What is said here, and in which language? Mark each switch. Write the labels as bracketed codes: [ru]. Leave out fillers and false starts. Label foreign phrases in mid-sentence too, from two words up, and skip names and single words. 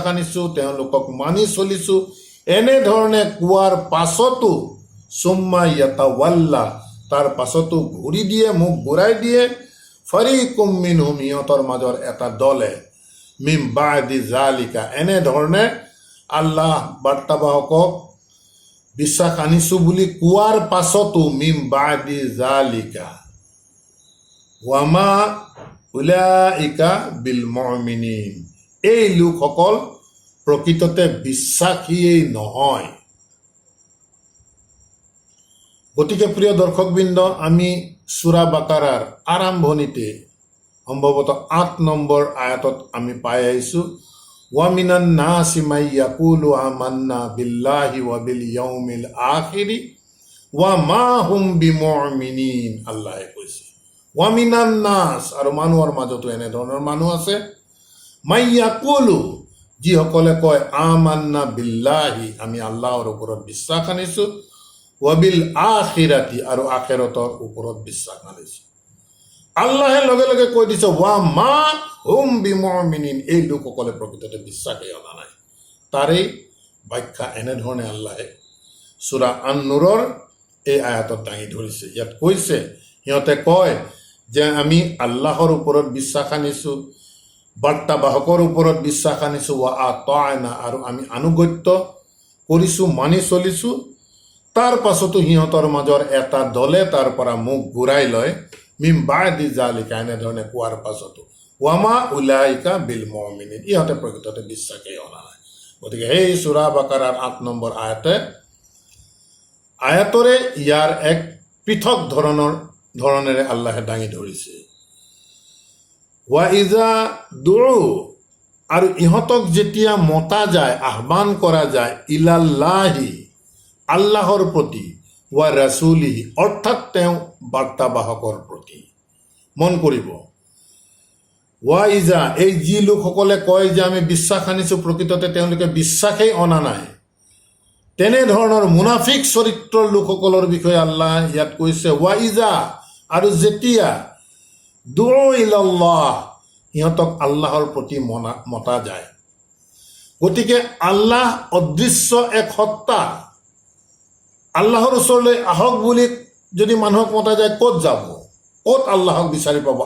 [as] আনিছোঁ, তেওঁলোকক মানি চলিছোঁ, এনেধৰণে কোৱাৰ পাছতো [ar] ثم يتولى, [as] তাৰ পাছতো ঘূৰি দিয়ে, মুখ ঘূৰাই দিয়ে, [ar] فريق منهم, [as] সিহঁতৰ মাজৰ এটা দলে [ar] من بعد ذلك, [as] এনেধৰণে আল্লাহ বাৰ্তাবাহকক বিশ্বাস আনিছোঁ বুলি কোৱাৰ পাছতো [ar] من بعد ذلك وما أولئك بالمؤمنين, [as] এই লোকসকল প্ৰকৃততে বিশ্বাসীয়েই নহয়। গতিকে প্ৰিয় দৰ্শকবৃন্দ, আমি সূৰা বাকাৰাৰ আৰম্ভণিতে সম্ভৱতঃ ৮ নম্বৰ আয়াতত আমি পাই আহিছোঁ [ar] ومن الناس من يقول آمنا بالله وباليوم الآخر وما هم بمؤمنين, [as] আল্লাহে কৈছে [ar] ومن الناس, [as] আৰু মানুহৰ মাজতো এনেধৰণৰ মানুহ আছে [ar] من يقول, [as] যিসকলে কয় [ar] آمنا بالله, [as] আমি আল্লাহৰ ওপৰত বিশ্বাস আনিছোঁ, [ar] وبالآخرة, [as] আৰু আখিৰাতৰ ওপৰত বিশ্বাস আনিছোঁ। আল্লাহে লগে লগে কৈ দিছে [ar] وما هم بمؤمنين, [as] এই লোকসকলে প্ৰকৃততে বিশ্বাসেই অনা নাই। তাৰেই ব্যাখ্যা এনেধৰণে আল্লাহে সূৰা আন-নূৰৰ এই আয়াতত দাঙি ধৰিছে। ইয়াত কৈছে সিহঁতে কয় যে আমি আল্লাহৰ ওপৰত বিশ্বাস আনিছোঁ, বাৰ্তাবাহকৰ ওপৰত বিশ্বাস আনিছোঁ, [ar] وأطعنا, [as] আৰু আমি আনুগত্য কৰিছোঁ, মানি চলিছোঁ, তাৰ পাছতো সিহঁতৰ মাজৰ এটা দলে তাৰ পৰা মুখ ঘূৰাই লয়, [ar] من بعد ذلك, [as] এনেধৰণে কোৱাৰ পাছতো [ar] وما أولئك بالمؤمنين, [as] ইহঁতে প্ৰকৃততে বিশ্বাসেই অনা নাই। গতিকে সেই সূৰা বাকাৰাৰ ৮ নম্বৰ আয়াতৰে ইয়াৰ এক পৃথক ধৰণেৰে আল্লাহে দাঙি ধৰিছে। [ar] وإذا دعوا, [as] আৰু ইহঁতক যেতিয়া মতা যায়, আহ্বান কৰা যায়, ইলাল্লাহি, আল্লাহৰ প্ৰতি, [ar] ورسوله, [as] অৰ্থাৎ তেওঁ বাৰ্তাবাহকৰ প্ৰতি। মন কৰিব, [ar] وإذا, [as] এই যি লোকসকলে কয় যে আমি বিশ্বাস আনিছোঁ, প্ৰকৃততে তেওঁলোকে বিশ্বাসেই অনা নাই, তেনেধৰণৰ মুনাফিক চৰিত্ৰৰ লোকসকলৰ বিষয়ে আল্লাহ ইয়াত কৈছে [ar] وإذا, [as] আৰু যেতিয়া [ar] دعوا إلى الله, [as] সিহঁতক আল্লাহৰ প্ৰতি মতা যায়। গতিকে আল্লাহ অদৃশ্য এক সত্তা, আল্লাহৰ ওচৰলৈ আহক বুলি যদি মানুহক মতা যায়, ক'ত যাব, ক'ত আল্লাহক বিচাৰি পাব?